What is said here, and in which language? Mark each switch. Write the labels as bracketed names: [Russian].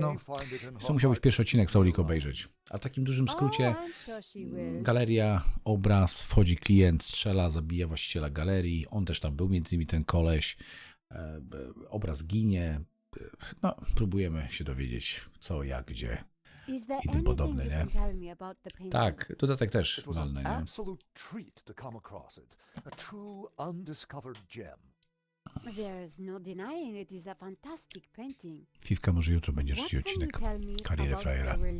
[Polish] No, co musiałbyś pierwszy odcinek Solik obejrzeć. A w takim dużym skrócie, galeria, obraz, wchodzi klient, strzela, zabija właściciela galerii, on też tam był, między innymi ten koleś, obraz ginie, no, próbujemy się dowiedzieć co, jak, gdzie i tym podobne, nie? Tak, dodatek też walny, nie? [English] There's no denying it is a fantastic painting. [Polish] Fifka, może jutro będzie trzeci odcinek Kariery Frajera.